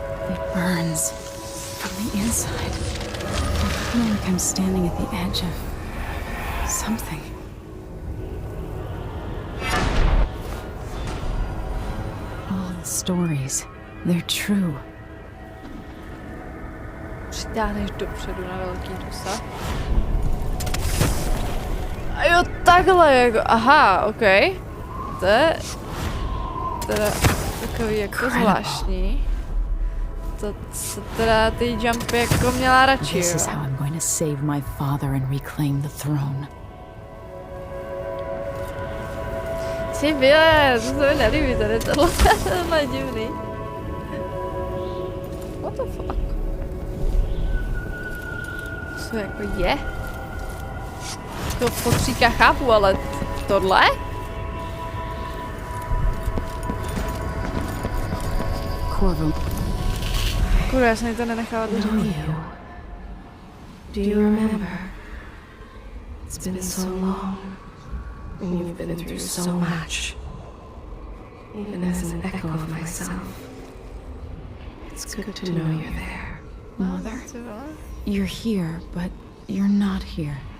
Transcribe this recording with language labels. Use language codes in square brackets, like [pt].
[en] It burns from the inside. I feel like I'm standing at the edge of something. All the stories, they're true. [cs] Přitáhneš dopředu na velký dosah. A jo, takhle jako, aha, ok. To je teda takový jako zvláštní. To se teda ty jumpy jako měla radši, [en] This is [cs] jo. [en] how I'm going to save my father and reclaim the throne. [cs] Ty byle, to se mi nelíbí tady, tohle je divný. [en] What the fuck? [cs] Co jako je? To potříka chápu, ale tohle? [en] Corvo. [cs] Kurva, já jsem mi to nenechala dořešit. [en] Do you remember? It's been so long, and you've been through so much. Even as an echo of myself, it's good to know you're there. Mother, you're here, but you're not here.